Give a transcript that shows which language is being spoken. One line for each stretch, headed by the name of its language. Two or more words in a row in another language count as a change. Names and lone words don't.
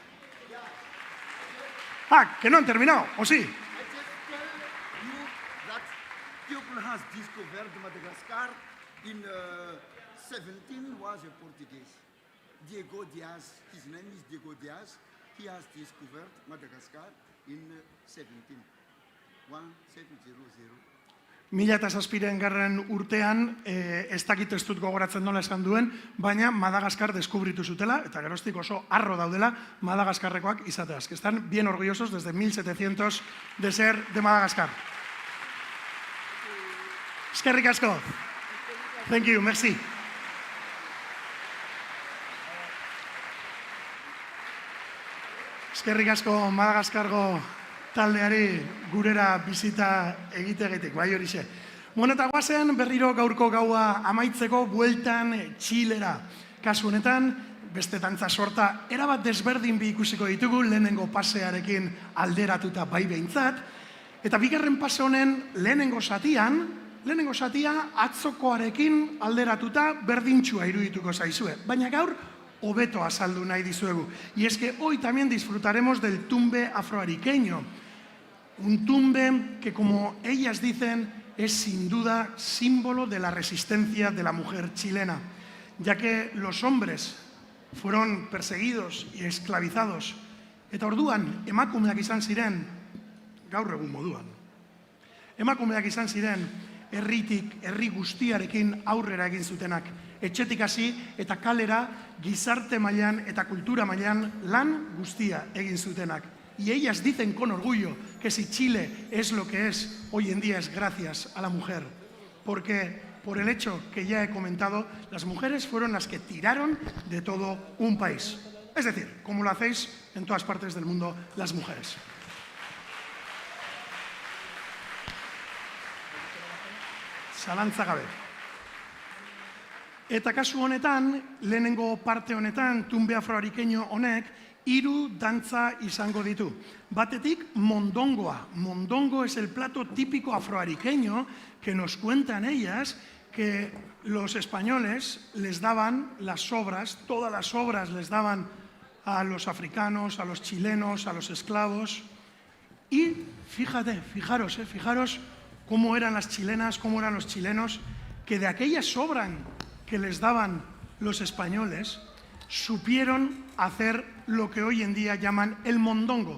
Spanish: Ah, que no han terminado, ¿o sí?
English: People has discovered Madagascar in 17 was a Portuguese. Diego Diaz, his name is Diego Diaz. He has discovered Madagascar in 170.
Basque: Mila eta zazpiren garren urtean, ez dakit ez dut gogoratzen nola esan duen, baina Madagaskar deskubritu zutela, eta geroztik oso harro daudela Madagaskarrekoak izateaz,
Spanish: que están bien orgullosos desde 1700 de ser de Madagascar.
Basque: Eskerrik asko.
English: Thank you, merci.
Basque: Eskerrik asko Madagaskargo taldeari gurera bizita egitegetik, bai horixe. Bueno, eta guazen berriro gaurko gaua amaitzeko bueltan Txilera. Kasu honetan, beste dantza sorta erabat desberdin bi ikusiko ditugu, lehenengo pasearekin alderatuta bai behintzat. Eta bigarren pase honen lehenengo satia atzokoarekin alderatuta berdintxua irudituko zaizue. Baina gaur, hobeto azaldu nahi dizuegu.
Spanish: Y es que hoy también disfrutaremos del tumbe afroariqueño. Un tumbe que, como ellas dicen, es sin duda símbolo de la resistencia de la mujer chilena, ya que los hombres fueron perseguidos y esclavizados.
Basque: Eta orduan, emakumeak izan ziren, gaur egun moduan, emakumeak izan ziren, herri guztiarekin aurrera egin zutenak. Etxetik hasi eta kalera gizarte mailan eta kultura mailan lan guztia egin zutenak.
Spanish: Y ellas dicen con orgullo que si Chile es lo que es hoy en día es gracias a la mujer. Porque por el hecho que ya he comentado, las mujeres fueron las que tiraron de todo un país. Es decir, como lo hacéis en todas partes del mundo las mujeres.
Basque: Zalantza gabe. Eta kasu honetan, lehenengo parte honetan,
Spanish: tumbe afroariqueño
Basque: honek, 3 dantza izango ditu. Batetik, mondongoa.
Spanish: Mondongo es el plato típico afroariqueño que nos cuentan ellas que los españoles les daban las sobras, todas las sobras les daban a los africanos, a los chilenos, a los esclavos. Y fijaros cómo eran las chilenas, cómo eran los chilenos, que de aquella sobra que les daban los españoles, supieron hacer lo que hoy en día llaman el mondongo.